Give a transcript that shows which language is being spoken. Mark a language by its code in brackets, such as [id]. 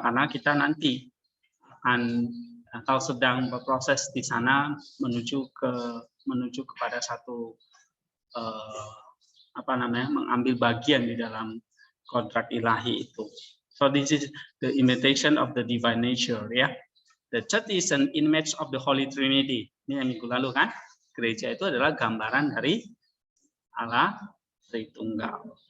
[id] Karena kita nanti akan atau sedang berproses di sana menuju kepada satu mengambil bagian di dalam kontrak ilahi itu. [en] So this is the imitation of the divine nature, ya. The church is an image of the Holy Trinity. [id] Ini yang minggu lalu kan, gereja itu adalah gambaran dari Allah Tritunggal.